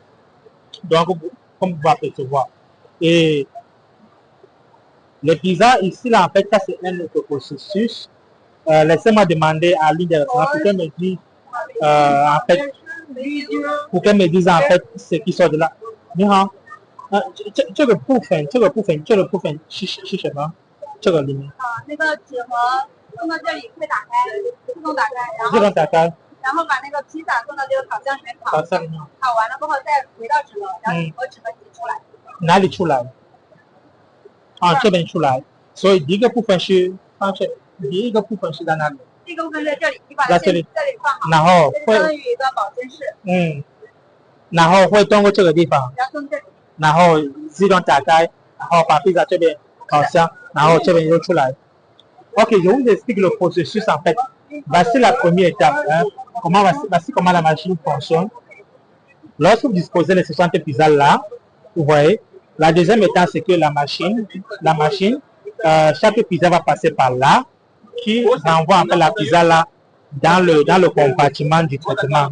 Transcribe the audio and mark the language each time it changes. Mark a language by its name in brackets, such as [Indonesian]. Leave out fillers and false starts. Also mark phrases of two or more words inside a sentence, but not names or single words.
[French] Donc, comme vous pouvez apercevoir. Et les pizzas, ici, là, en fait, ça c'est un autre processus. Laissez-moi demander à l'une des restaurants pour qu'elle me dise, en fait, en fait ce qui sort de là. [Chinese] 你好，这个部分是什么？这个里面。那个纸盒送到这里会打开，自动打开，然后把那个披萨送到这个烤箱里面烤，烤完了过后再回到纸盒，然后和纸盒一起出来。哪里出来？啊，这边出来。所以第一个部分是在哪里？这个部分在这里，你把这里放好，然后会相当于一个保鲜室。然后会通过这个地方，然后自动打开，然后把披萨这边烤箱，然后这边又出来。 [French] Ok, je vous explique le processus en fait. Voici la première étape. Voici comment la machine fonctionne. Lorsque vous disposez les 60 pizzas là, vous voyez, la deuxième étape c'est que la machine, chaque pizza va passer par là, qui renvoie en fait la pizza là dans le compartiment du traitement.